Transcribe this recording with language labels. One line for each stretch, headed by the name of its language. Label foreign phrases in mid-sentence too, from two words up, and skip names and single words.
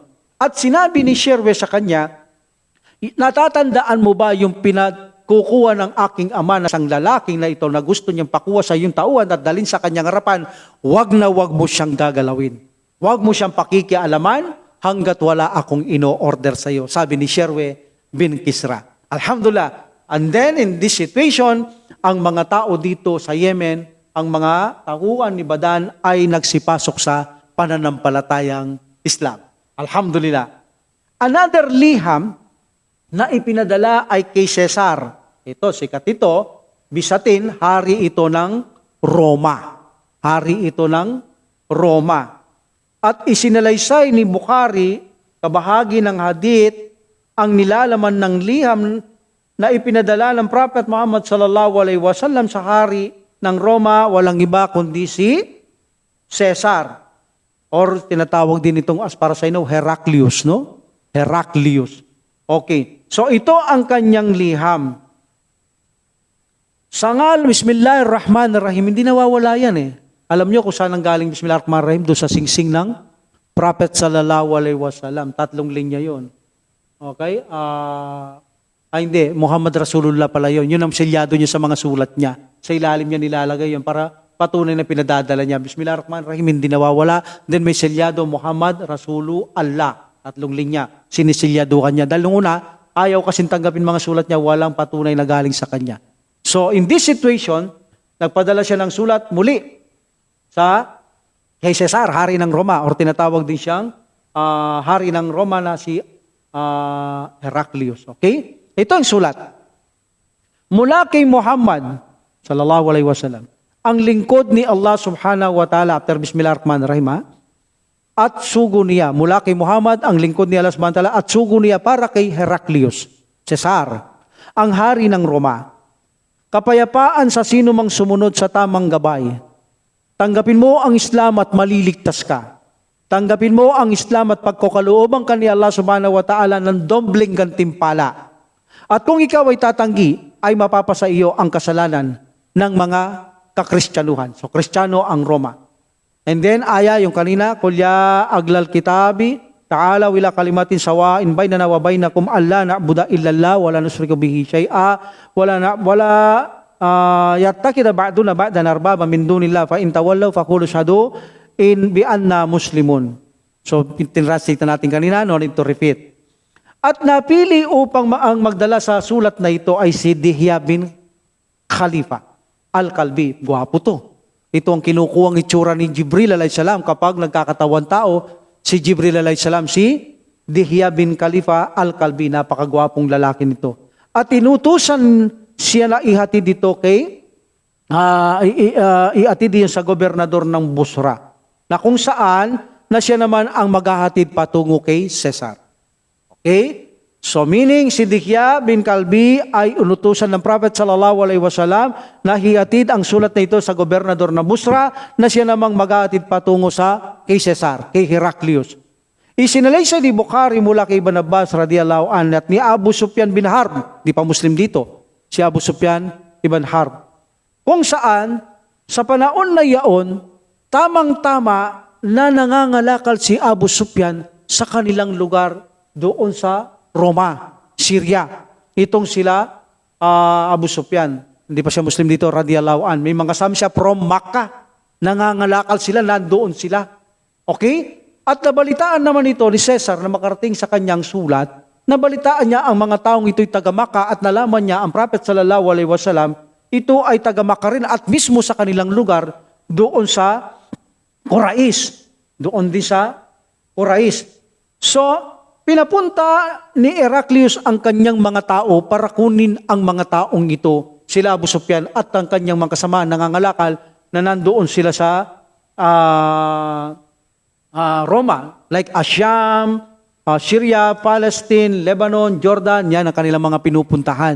Filipino: At sinabi ni Sherwe sa kanya, natatandaan mo ba yung kukuha ng aking ama na sang lalaking na ito na gusto niyang pakuha sa iyong tauhan at dalhin sa kanyang harapan, wag na wag mo siyang gagalawin. Wag mo siyang pakikialaman hanggat wala akong ino-order sa iyo. Sabi ni Sherwe bin Kisra. Alhamdulillah.
English: And then in this situation,
Filipino: ang mga tao dito sa Yemen, ang mga tauhan ni Badan ay nagsipasok sa pananampalatayang Islam. Alhamdulillah. Another liham na ipinadala ay kay Cesar. Ito, sikat ito, bisatin, hari ito ng Roma. Hari ito ng Roma. At isinalaysay ni Bukhari, kabahagi ng hadith, ang nilalaman ng liham na ipinadala ng Prophet Muhammad
Arabic: صلى الله عليه وسلم
Filipino: sa hari ng Roma, walang iba kundi si Cesar. Or tinatawag din itong as para sa inyo, Heraclius, no? Heraclius. Okay. So ito ang kanyang liham. Sangal, Bismillahirrahmanirrahim, hindi nawawala yan eh. Alam nyo kung saan ang galing Bismillahirrahmanirrahim? Doon sa singsing ng Prophet
Arabic: صلى الله عليه وسلم.
Filipino: 3 linya yon. Okay? Hindi.
Arabic: محمد رسول الله
Filipino: pala yon. Yun ang selyado niya sa mga sulat niya. Sa ilalim niya nilalagay yun para patunay na pinadadala niya. Bismillahirrahmanirrahim, hindi nawawala. Then may selyado,
Arabic: محمد رسول الله.
Filipino: 3 linya. Siniselyaduhan niya. Dahil nung una, ayaw kasing tanggapin mga sulat niya, walang patunay na galing sa kanya.
English: So in this situation,
Filipino: nagpadala siya ng sulat muli sa kay Cesar, hari ng Roma, or tinatawag din siyang hari ng Roma na si Heraclius. Okay? Ito ang sulat. Mula kay Muhammad,
Arabic: صلى الله عليه وسلم,
Filipino: ang lingkod ni Allah
Arabic: سبحانه وتعالى,
Filipino: after Bismillahirrahmanirrahim, at sugo niya, mula kay Muhammad, ang lingkod ni Allah
Arabic: سبحانه وتعالى,
Filipino: at sugo niya para kay Heraclius, Cesar, ang hari ng Roma. Kapayapaan sa sino mang sumunod sa tamang gabay. Tanggapin mo ang Islam at maliligtas ka. Tanggapin mo ang Islam at pagkukalooban ka ni Allah
Arabic: سبحانه وتعالى
Filipino: ng dobleng gantimpala. At kung ikaw ay tatanggi, ay mapapasa iyo ang kasalanan ng mga kakristyanuhan. So, Kristiyano ang Roma.
English: And then,
Filipino: yung kanina,
Arabic: قل يا أهل الكتاب تعالوا إلى كلمة سواء بيننا وبينكم ألا نعبد إلا الله ولا نشرك به شيئا ولا يتخذ بعضنا بعضا أربابا من دون الله فإن تولوا فقولوا اشهدوا بأنا مسلمون.
Filipino: So tinrasita natin kanina,
English: no need to repeat.
Filipino: At napili upang ang magdala sa sulat na ito ay si Dihya bin Khalifa al-Kalbi. Gwapo to. Ito ang kinukuhang itsura ni Jibril
Arabic: عليه السلام
Filipino: kapag nagkakatawan tao. Si Jibril
Arabic: عليه السلام,
Filipino: si Dihya bin Khalifa al-Kalbi, napakagwapong lalaki nito. At inutusan siya na ihatid dito kay, ihatid din sa gobernador ng Busra, na kung saan na siya naman ang maghahatid patungo kay Cesar. Okay? So meaning, si Dihya bin Kalbi ay inutusan ng Prophet
Arabic: صلى الله عليه وسلم
Filipino: na hihatid ang sulat na ito sa gobernador ng Busra na siya namang maghahatid patungo sa kay Cesar, kay Heraclius. Isinalaysay ni Bukhari mula kay Ibn Abbas
Arabic: رضي الله عنه
Filipino: at ni Abu Sufyan bin Harb, di pa Muslim dito, si Abu Sufyan ibn Harb, kung saan sa panahon na yaon tamang-tama na nangangalakal si Abu Sufyan sa kanilang lugar doon sa Roma, Syria. Itong sila Abu Sufyan. Hindi pa siya Muslim dito,
Arabic: رضي الله عن.
Filipino: May mga kasama siya from Makkah. Nangangalakal sila, nandoon sila. Okay? At nabalitaan naman ito ni Caesar na makarating sa kanyang sulat, nabalitaan niya ang mga taong ito'y taga-Makkah at nalaman niya ang Prophet
Arabic: صلى الله عليه وسلم,
Filipino: ito ay taga-Makkah rin at mismo sa kanilang lugar, doon sa Quraysh. Doon din sa Quraysh. So, pinapunta ni Heraclius ang kanyang mga tao para kunin ang mga taong ito, sila Abu Sufyan at ang kanyang mga kasama nangangalakal na nandoon sila sa Roma, like Asyam, Syria, Palestine, Lebanon, Jordan, yan ang kanilang mga pinupuntahan.